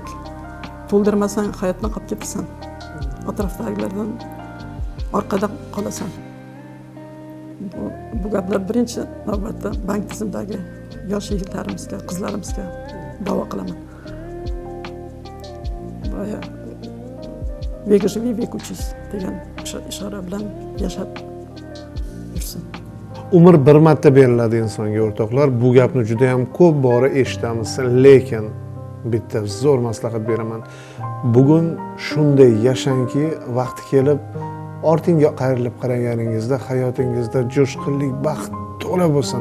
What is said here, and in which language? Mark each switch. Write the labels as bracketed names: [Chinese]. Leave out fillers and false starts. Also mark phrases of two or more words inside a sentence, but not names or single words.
[Uzbek] To'ldirmasang hayotdan qolib ketasan. Atrofdagilardan orqada qolasan. Bu gaplar birinchi navbatda bank tizimidagi yosh yigitlarimizga, qizlarimizga da'vo qilaman. Boya [Russian] век живи, век учись [Uzbek] degan ishora bilan yashab yursin. Umr bir marta beriladi insonga, o'rtoqlar. Bu gapni juda ham ko'p bora eshitamiz, lekin bitta zo'r maslahat beraman. Bugun shunday yashangki, vaqti kelib ortingga qayrilib qaraganingizda hayotingizda jo'shqinlik, baxt to'la bo'lsin.